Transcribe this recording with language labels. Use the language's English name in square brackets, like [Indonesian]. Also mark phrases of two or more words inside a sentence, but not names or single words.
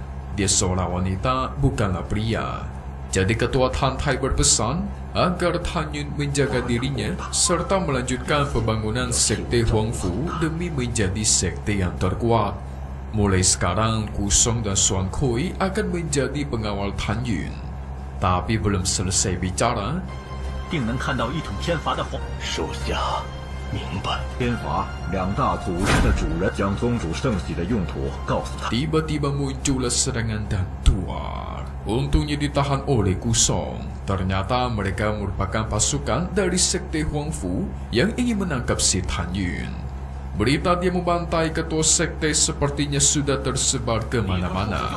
[Indonesian] Dia seorang wanita, bukanlah pria. Jadi ketua Tan Thai berpesan agar Tan Yun menjaga dirinya serta melanjutkan pembangunan sekte Huang Fu demi menjadi sekte yang terkuat. Mulai sekarang, Ku Song dan Suan Koi akan menjadi pengawal Tan Yun. Tapi belum selesai bicara, [Chinese] 定能看到一统天罚的皇。属下明白。天罚两大组织的主人将宗主圣玺的用途告诉他。 [Indonesian] tiba-tiba muncullah serangan dan tuar. Untungnya ditahan oleh Ku Song. Ternyata mereka merupakan pasukan dari sekte Huang Fu yang ingin menangkap si Tan Yun. Berita dia membantai ketua sekte sepertinya sudah tersebar ke mana-mana.